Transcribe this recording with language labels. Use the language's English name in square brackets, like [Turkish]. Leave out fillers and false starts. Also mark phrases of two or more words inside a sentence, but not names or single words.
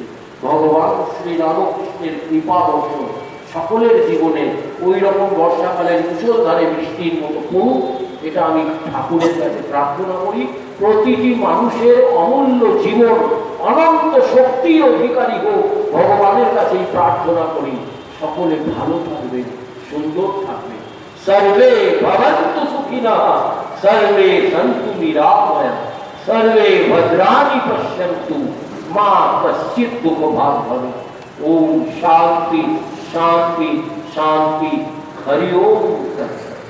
[Bangla] ভগবান শ্রীরামকৃষ্ণের কৃপা বর্ষণ সকলের জীবনে ওই রকম বর্ষাকালের মুষলধারে বৃষ্টির মতো পড়ুক, এটা আমি ঠাকুরের কাছে প্রার্থনা করি। প্রতিটি মানুষের অমূল্য জীবন অনন্ত শক্তির অধিকারী হোক, ভগবানের কাছেই প্রার্থনা করি। সকলে ভালো থাকবে, সুন্দর থাকবে। [Sanskrit] সর্বে ভবন্তু সুখিনঃ, সর্বে সন্তু নিরাময়া, সর্বে ভদ্রাণি পশ্যন্তু, মা কশ্চিৎ দুঃখভাগ ভবেৎ। ওম শান্তি শান্তি শান্তি। হরি ওম।